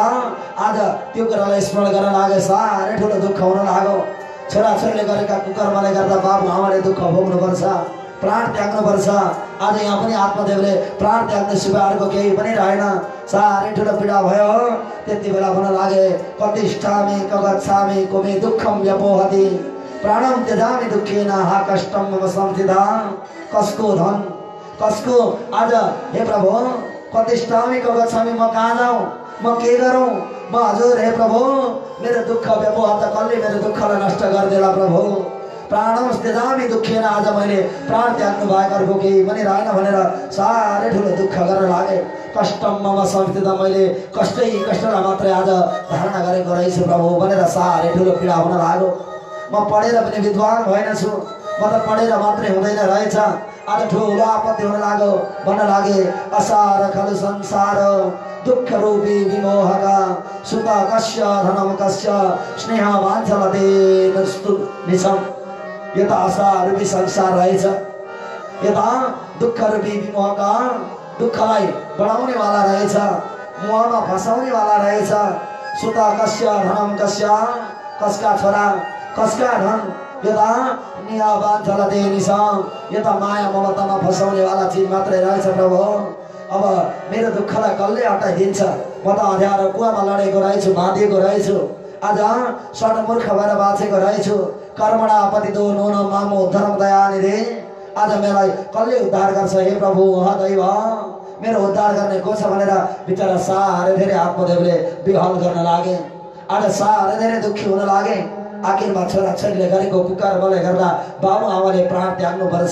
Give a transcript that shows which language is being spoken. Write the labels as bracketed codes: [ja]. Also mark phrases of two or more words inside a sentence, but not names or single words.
[ne] आज त्यो कुरालाई स्मरण गर्न लागे, साह्रै ठुलो दुःख हुन लाग्यो। छोराछोरीले गरेका कुकर्मले गर्दा बाबु आमाले दुःख भोग्नुपर्छ, प्राण त्याग्नुपर्छ। आज यहाँ पनि आत्मदेवले प्राण त्याग्ने सिवाय अर्को केही पनि रहेन। साह्रै ठुलो पीडा भयो। त्यति बेला भन्न लागे [sa] कतिष्ठामि कगच्छामि कुमे दुःखम व्यपोहति प्राणम त्यजामि दुःखेन हा कष्टम मम संस्थिता। [ne] कसको धन कसको आज हे प्रभु [sa] कतिष्ठामि कगच्छामि, [ne] म कहाँ जाऊँ, म के गरौँ, म हजुर हे प्रभु मेरो दुःख व्यपोहत, कसले मेरो दुःखलाई नष्ट गरिदेला प्रभु। [sa] प्राणम त्यजामि दुःखेन, [ne] आज मैले प्राण त्याग्नु भएको अर्को केही पनि रहेन भनेर साह्रै ठुलो दुःख गर्न लागे। [sa] कष्टम मम संस्थिता, [ne] मैले कष्टै कष्टलाई मात्रै आज धारणा गरेको रहेछु प्रभु भनेर साह्रै ठुलो पीडा हुन लाग्यो। म पढेर पनि विद्वान भएन छु, म त पढेर मात्रै हुँदैन रहेछ। आज ठुलो आपत्ति हुन लाग्यो। भन्न लागे [sa] असार खलु संसार दुःख रूपी विमोहका सुख कस्य धनम कस्य स्नेह वाञ्छलते निशम। [ne] यो त असार रूपी संसार रहेछ। यता दुःख रूपी विमोहका दुःखलाई बढाउने वाला रहेछ, मोहमा फसाउने वाला रहेछ। [sa] सुख कस्य धनम कस्य, [ne] कसका छोरा कसका धन, यता निया [sa] वाञ्छलते निशम। [ne] यता माया ममतामा फसाउने वाला चिज मात्रै रहेछ प्रभु। अब मेरो दुःखलाई कसले हटाइदिन्छ? म त अँध्यारो कुवामा लडेको रहेछु, बाँधिएको रहेछु। आज सर्वमूर्ख भएर बाँचेको रहेछु। [sa] कर्मणा पतितो नून मामो धर्म दयानिधि। [ne] आज मलाई कसले उद्धार गर्छ हे प्रभु? दैव मेरो उद्धार गर्ने को छ भनेर बिचरा साह्रै धेरै आत्मदेवले विहल गर्न लागे। आज साह्रै धेरै दुःखी हुन लागे। आखिरमा छोराछोरीले गरेको कुकर्मले गर्दा बाबु आमाले प्राण त्याग्नुपर्छ।